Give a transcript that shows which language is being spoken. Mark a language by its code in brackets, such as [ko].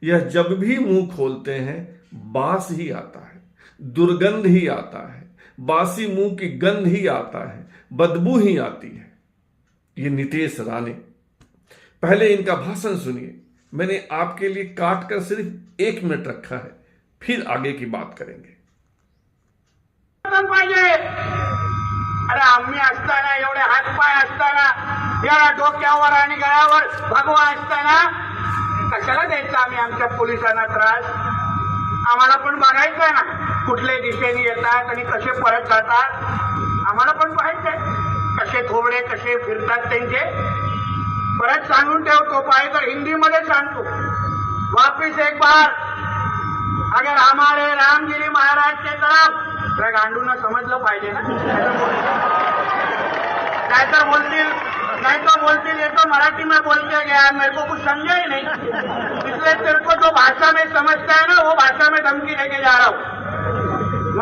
[hi] यह जब भी मुंह खोलते हैं बास ही आता है, दुर्गंध ही आता है, बासी मुंह की गंध ही आता है, बदबू ही आती है। ये नीतेश राणे, पहले इनका भाषण सुनिए। मैंने आपके लिए काट कर सिर्फ 1 मिनट रखा है, फिर आगे की बात करेंगे। [mr] अरे आम्ही असताना, एवढे हातपाय असताना, एवढा डोक्यावर आणि गळ्यावर भगवा असताना कशाला द्यायचा आम्ही आमच्या पोलिसांना त्रास? आम्हाला पण बघायचंय ना कुठल्या दिशेने येतात आणि कसे परत जातात। आम्हाला पण पाहायचंय कसे थोबडे कसे फिरतात त्यांचे। परत सांगून ठेवतो, पाहिजे तर हिंदीमध्ये सांगतो, [hi] वापिस एक बार अगर हमारे रामगिरी महाराज के तरफ, [mr] त्या गांडूंना समजलं पाहिजे ना। [hi] नहीं तो बोलतील ये तो मराठी में बोल के गया, मेरे को कुछ समझा ही नहीं, इसलिए तेरे को जो भाषा में समझता है ना वो भाषा में धमकी लेके जा रहा हूँ।